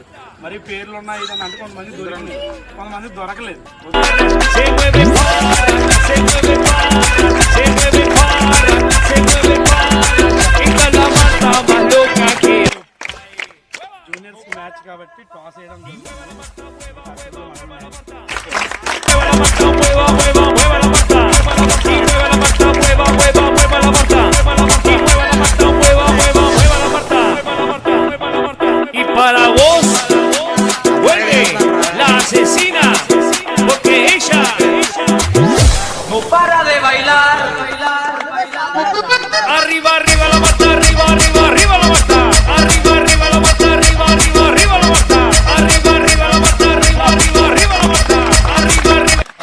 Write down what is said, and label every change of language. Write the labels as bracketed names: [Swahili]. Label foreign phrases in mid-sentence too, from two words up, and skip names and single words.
[Telugu] మరి పేర్లు ఉన్నాయి ఇదని అంటే కొంతమంది దొరికింది, కొంతమంది దొరకలేదు. [English] juniors match [Telugu] కాబట్టి టాస్ వేయడం [Spanish] para vos vuelve la asesina porque ella no para de bailar. Arriba, arriba la mata, arriba, arriba, arriba la mata. Arriba, arriba la mata, arriba, arriba, arriba la mata. Arriba, arriba la mata, arriba, arriba, arriba la mata. Arriba, arriba.